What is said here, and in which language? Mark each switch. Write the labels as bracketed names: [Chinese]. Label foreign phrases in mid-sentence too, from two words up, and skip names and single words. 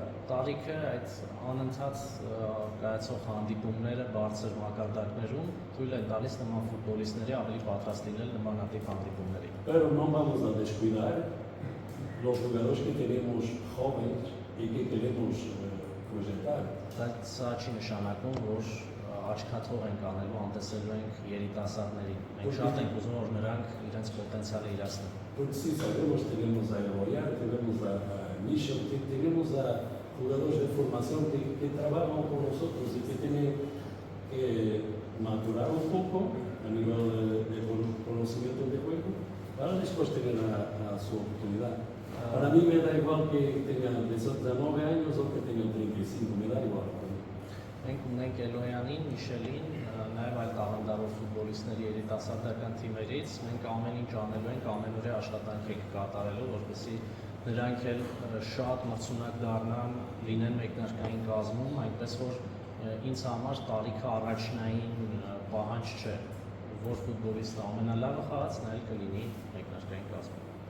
[Armenian] Տարիքը այդ անընդհատ կայացող հանդիպումները բարձր մակարդակներում թույլ են տալիս նման ֆուտբոլիստների ավելի պատրաստ լինել նմանատիպ հանդիպումների։ [Spanish] Pero no vamos a descuidar los jugadores que tenemos jóvenes y que queremos proyectar. [Armenian] Բայց սա չի նշանակում, որ աչքաթող ենք անելու, անտեսելու ենք երիտասարդներին։ Մենք շատ ենք ուզում, որ նրանք իրենց պոտենցիալը իրացնեն։ [Spanish] Porque sí, sabemos, tenemos a Eloyar, tenemos a Michel, tenemos a jugadores de formación que trabajan con nosotros y que tienen que madurar un poco a nivel de conocimiento de juego para después tener a su oportunidad. Para mí me da igual que tengan 19 años o que tengan 35, me da igual. [Armenian] Մենք ունենք Էլոյանին, Միշելին, նաև այլ տաղանդավոր ֆուտբոլիստների երիտասարդական թիմերից, մենք ամեն ինչ անելու ենք, ամենօրյա աշխատանք ենք կատարելու, որպեսզի նրանք էլ շատ մրցունակ դառնան, լինեն մեկնարկային կազմում, այնպես որ ինձ համար տարիքը առաջնային պահանջ չէ, որ ֆուտբոլիստը ամենալավը խաղաց, նա էլ կլինի մեկնարկային կազմում։